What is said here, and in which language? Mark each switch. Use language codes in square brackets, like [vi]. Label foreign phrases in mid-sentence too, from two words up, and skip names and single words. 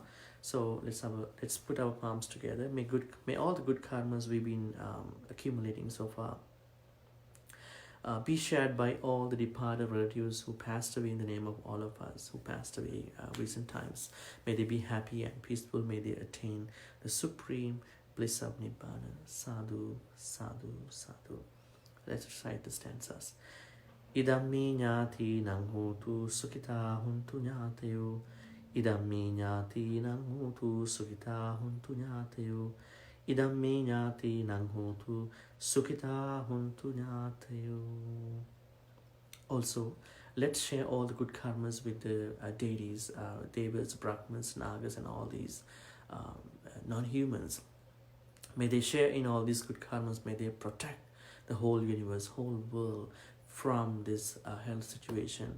[en] So let's put our palms together. May all the good karmas we've been accumulating so far be shared by all the departed relatives who passed away in the name of all of us who passed away recent times. May they be happy and peaceful. May they attain the supreme bliss of Nibbana. [pi] Sadhu, sadhu, sadhu. [en] Let's recite the stanzas. [pi] Idam me ñāti nang hotu sukhita huntu ñātayo. Idam me ñāti nang hotu sukhita huntu ñātayo. Idam me ñāti nang hotu sukhita huntu ñātayo. [en] Also, let's share all the good karmas with the deities, devas, brahmas, nagas, and all these non-humans. May they share in all these good karmas. May they protect the whole universe, whole world from this health situation.